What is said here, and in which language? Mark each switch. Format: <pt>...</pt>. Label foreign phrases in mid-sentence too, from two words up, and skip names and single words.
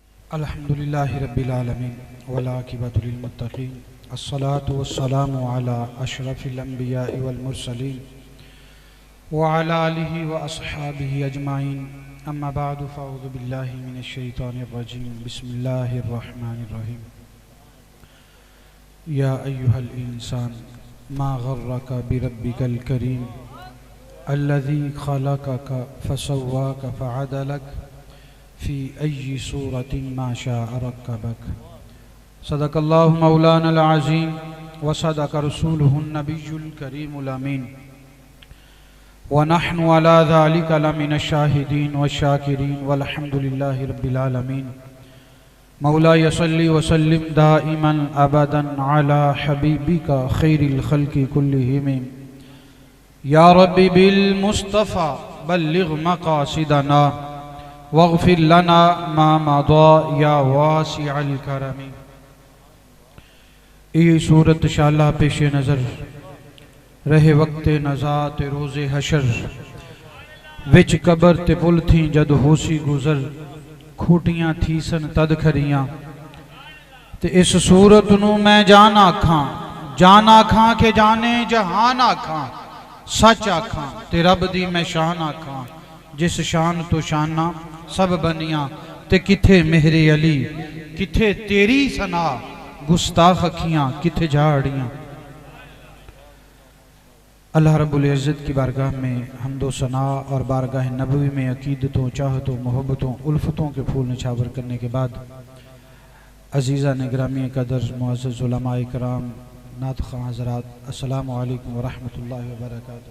<ar>الحمدللہ رب العالمین والعاقبۃ للمتقین الصلاۃ والسلام علی اشرف الانبیاء والمرسلین وعلی آلہ واصحابہ اجمعین اما بعد فاعوذ باللہ من الشیطان الرجیم بسم اللہ الرحمن الرحیم یا ایہا الانسان ما غرک بربک الکریم الذی خلقک فسواک فعدلک فی ای صورت ما شاء رکبک صدق اللہ مولانا العظیم وصدق رسولہ النبی الکریم الامین ونحن على ذلك لمن الشاہدین والشاکرین والحمد للہ رب العالمین مولاي صلی وسلم دائما ابدا على حبیبک خیر الخلق كلهم یا رب بالمصطفى بلغ مقاصدنا واغفر لنا ما مضى یا واسع الکرم۔</ar> <pa>یہ صورت انشاءاللہ پیش نظر رہے وقت نزات روز حشر وچ قبر تے پل تھیں جد ہوسی گزر کھوٹیاں تھی سن تد کھریاں تے اس صورت نو میں جان آکھاں کہ جانے جہان آکھاں سچ آکھاں تے رب دی میں شان آکھاں جس شان تو شانہ سب بنیاں تے کتھے مہر علی کتھے تیری ثنا گستاخ اکھیاں کتھے جھاڑیاں۔</pa> <ur>اللہ رب العزت کی بارگاہ میں حمد و ثنا اور بارگاہ نبوی میں عقیدتوں چاہتوں محبتوں الفتوں کے پھول نچھاور کرنے کے بعد عزیزان گرامی قدر معزز علماء کرام نعت خواں حضرات</ur> <ar>السلام علیکم ورحمۃ اللہ وبرکاتہ۔</ar>